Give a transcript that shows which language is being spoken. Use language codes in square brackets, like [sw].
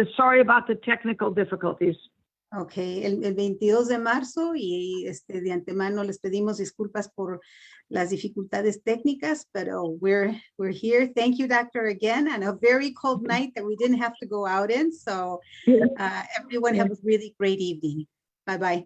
[en] Sorry about the technical difficulties. [es] Ok, el 22 de marzo, y de antemano les pedimos disculpas por las dificultades técnicas, pero [en] we're here. Thank you, doctor, again, on a very cold night that we didn't have to go out in. So everyone have a really great evening. Bye-bye.